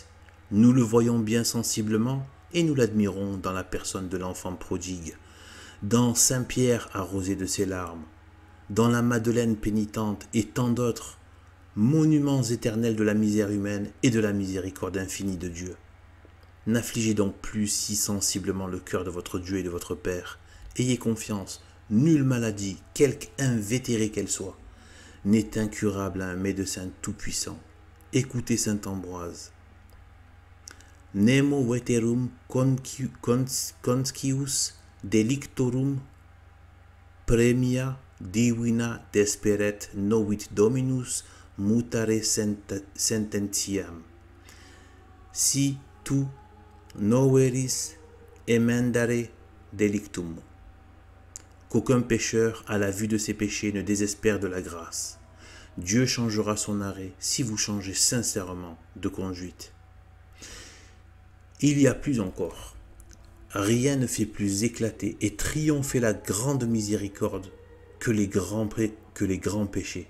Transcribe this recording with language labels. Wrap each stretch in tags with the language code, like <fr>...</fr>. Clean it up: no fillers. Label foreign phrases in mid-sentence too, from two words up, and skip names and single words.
<fr>Nous le voyons bien sensiblement et nous l'admirons dans la personne de l'enfant prodigue, dans Saint Pierre arrosé de ses larmes, dans la Madeleine pénitente et tant d'autres, monuments éternels de la misère humaine et de la miséricorde infinie de Dieu. N'affligez donc plus si sensiblement le cœur de votre Dieu et de votre Père. Ayez confiance, nulle maladie, quelque invétérée qu'elle soit, n'est incurable à un médecin tout-puissant. Écoutez saint Ambroise.</fr> <la>Nemo veterum conscius delictorum premia divina desperet novit Dominus mutare sententiam. Si tu noveris emendare delictum.</la> <fr>Qu'aucun pécheur, à la vue de ses péchés, ne désespère de la grâce. Dieu changera son arrêt si vous changez sincèrement de conduite. Il y a plus encore. Rien ne fait plus éclater et triompher la grande miséricorde que les grands péchés.</fr>